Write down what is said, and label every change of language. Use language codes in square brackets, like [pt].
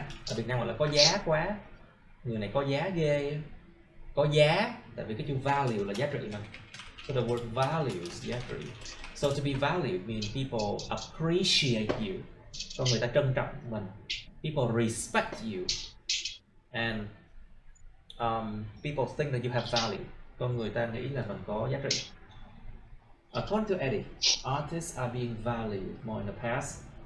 [vi] Ở Việt Nam gọi là có giá quá. Người này có giá ghê. Có giá, tại vì cái chữ value là giá trị mà. [en] So the word value is giá trị. So to be valued means people appreciate you. [vi] Con người ta trân trọng mình. [en] People respect you. And people think that you have value. [vi] Con người ta nghĩ là mình có giá trị. [en] According to Eddie, artists are being valued more in the past.